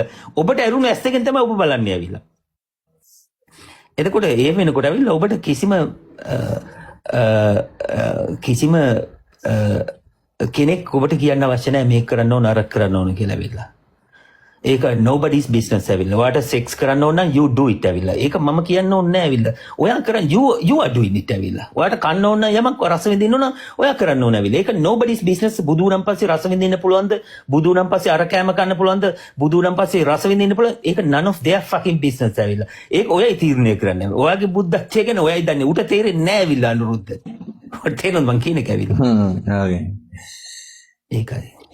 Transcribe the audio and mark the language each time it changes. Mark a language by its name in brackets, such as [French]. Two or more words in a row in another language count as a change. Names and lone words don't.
[Sinhala] ඔබට ඇරුණු ඇස් දෙකෙන් තමයි ඔබ බලන්නේ ඇවිල්ලා. එතකොට ඒ වෙනකොට ඇවිල්ලා ඔබට කිසිම කෙනෙක් ඔබට කියන්න අවශ්‍ය නැහැ මේක කරන්න ඕන අර කරන්න ඕන කියලා ඇවිල්ලා. ඒක [English] nobody's business [Sinhala] ඇවිල්ලා. ඔයාට sex කරන්න ඕන නම් [English] you do it [Sinhala] ඇවිල්ලා. ඒක මම කියන්න ඕනේ නැහැ ඇවිල්ලා. ඔයා කරන් [English] you are doing it [Sinhala] ඇවිල්ලා. ඔයාට කන්න ඕන නම් යමක් රස විඳින්න ඕන ඔයා කරන්න ඕන ඇවිල්ලා. ඒක [English] nobody's business. [Sinhala] බුදු වුණන් පස්සේ රස විඳින්න පුළුවන්ද? බුදු වුණන් පස්සේ අර කෑම කන්න පුළුවන්ද? බුදු වුණන් පස්සේ රස විඳින්න පුළුවන්? ඒක [English] none of their fucking business [Sinhala] ඇවිල්ලා. ඒක ඔයයි තීරණය කරන්නේ. ඔයාගේ බුද්ධත්වය ගැන ඔයයි දන්නේ. උට තේරෙන්නේ නැහැ ඇවිල්ලා අනුරුද්ධ. ඔයාට තේරෙනවද මං කියන එක ඇවිල්ලා? හ්ම්. හරි. ඒකයි.